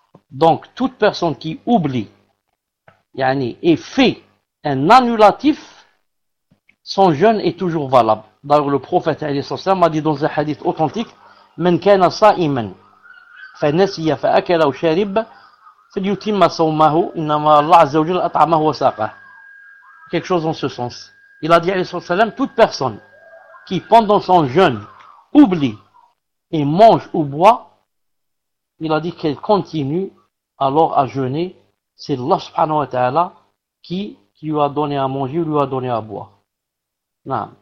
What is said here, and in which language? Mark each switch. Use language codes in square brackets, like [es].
[fr] Donc, toute personne qui oublie, et fait un annulatif, son jeûne est toujours valable. D'ailleurs, le prophète, alayhi sallam, a dit dans un hadith authentique, « [ar] Men kana sa'iman » فنسي فأكل أو شرب فليتم صومه انما الله عز وجل اطعمه وساقه. [fr] Quelque chose en ce sens. Il a dit, alayhi sallallahu alayhi wa sallam, toute personne qui, pendant son jeûne, oublie et mange ou boit, il a dit qu'elle continue alors à jeûner. C'est Allah subhanahu wa ta'ala qui lui a donné à manger ou lui a donné à boire. Non.